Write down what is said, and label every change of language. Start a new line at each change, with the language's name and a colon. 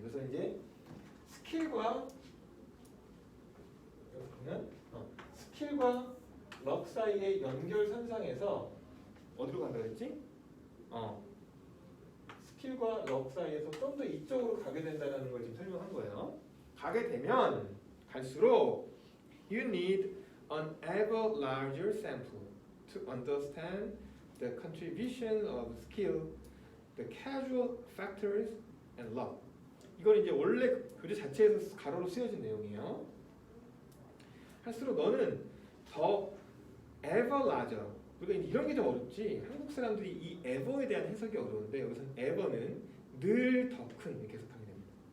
Korean: 그래서 이제 스킬과 스킬과 럭 사이의 연결선상에서 어디로 간다 그랬지? 스킬과 럭 사이에서 좀 더 이쪽으로 가게 된다는 걸 지금 설명한 거예요. 가게 되면 갈수록
English: you need an ever larger sample to understand the contribution of skill, the casual factors, and luck.
Korean: 이건 이제 원래 교재 자체에서 가로로 쓰여진 내용이에요. 할수록 너는 더
English: ever larger.
Korean: 우리가 이런 게 좀 어렵지. 한국 사람들이 이 ever에 대한 해석이 어려운데 여기서는 ever는 늘 더 큰 이렇게 해석하게 됩니다.